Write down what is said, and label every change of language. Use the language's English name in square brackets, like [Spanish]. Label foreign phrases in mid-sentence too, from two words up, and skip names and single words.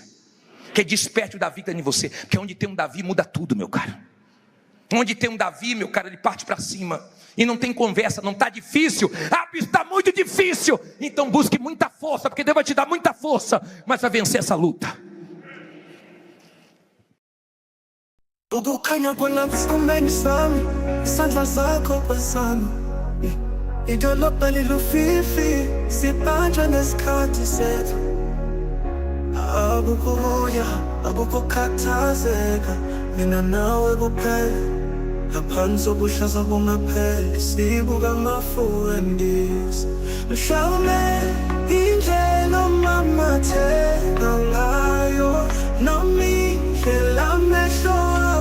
[Portuguese] Que desperte o Davi que está dentro de você. Porque onde tem um Davi muda tudo, meu caro. Onde tem um Davi, meu caro, ele parte para cima. E não tem conversa, não está difícil. Está muito difícil. Então busque muita força, porque Deus vai te dar muita força. Mas vai vencer essa luta. [Zulu] Ukukhanya kwelaphumeni sami isandla zakho pasami idolobha lilufifi sibanjwe nesikhathi sethu abukuya abukukhathazeka mina nawe kuphela ngaphansi kobuhlaza bungapheli sibuka amafuendisi mhlawumbe indlela omamatheka ngayo nami indlela amehlo